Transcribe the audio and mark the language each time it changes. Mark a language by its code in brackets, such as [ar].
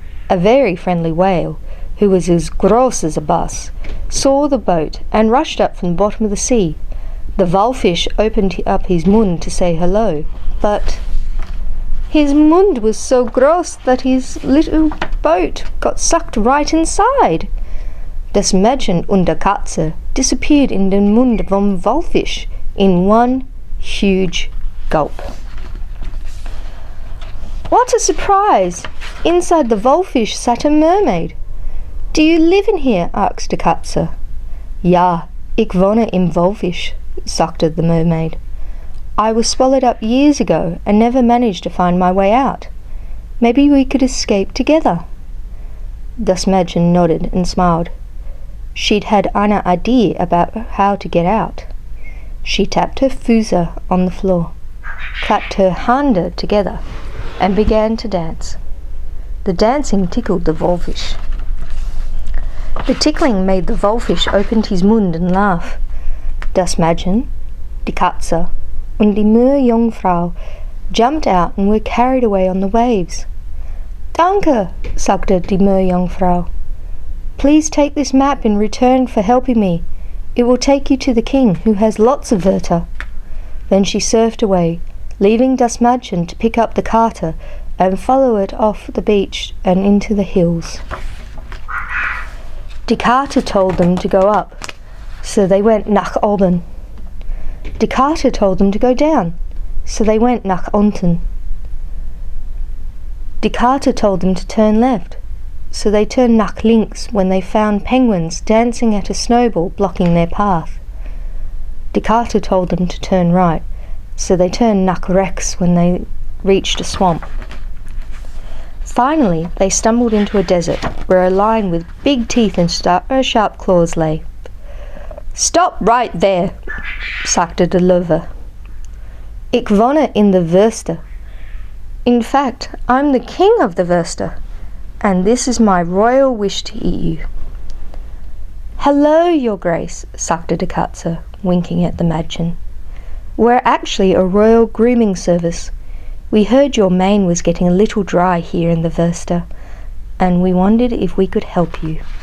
[en] A very friendly whale, who was as gross as a bus, saw the boat and rushed up from the bottom of the sea. The Walfisch opened up his mund to say hello, but his mund was so gross that his little boat got sucked right inside. [de] Das Mädchen und der Katze [en] disappeared [de] in den Mund vom Walfisch [en] in one huge gulp. What a surprise! Inside the Walfisch sat a mermaid. Do you live in here? Asked [de] die Katze. Ja, ich wohne im Walfisch, sagte [en] the mermaid. I was swallowed up years ago and never managed to find my way out. Maybe we could escape together. [de] Das Mädchen [en] nodded and smiled. She'd had eine idea about how to get out. She tapped her Füße on the floor, clapped her Hände together, and began to dance. The dancing tickled the Walfisch. The tickling made the Walfisch open his Mund and laugh. [de] Das Mädchen, die Katze, und die Meerjungfrau [en] jumped out and were carried away on the waves. [de] Danke, sagte die Meerjungfrau. [en] Please take this map in return for helping me. It will take you to the king, who has lots of Wörter. Then she surfed away, leaving [de] Das Mädchen [en] to pick up the Kater and follow it off the beach and into the hills. [de] Die Kater [en] told them to go up, so they went [de] nach oben. Die Kater [en] told them to go down, so they went [de] nach unten. Die Kater [en] told them to turn left, so they turned [de] nach links [en] when they found penguins dancing at a snowball blocking their path. [de] Die Kater [en] told them to turn right, so they turned [de] nach rechts [en] when they reached a swamp. Finally, they stumbled into a desert where a lion with big teeth and sharp claws lay. Stop right there, [de] sagte der Löwe. Ich wohne [en] in the [de] Wörster. [en] In fact, I'm the king of the Wörster, and this is my royal wish to eat you. Hello, your grace, [de] sagte die Katze, [en] winking at the Mädchen. We're actually a royal grooming service. We heard your mane was getting a little dry here in the Wörster, and we wondered if we could help you.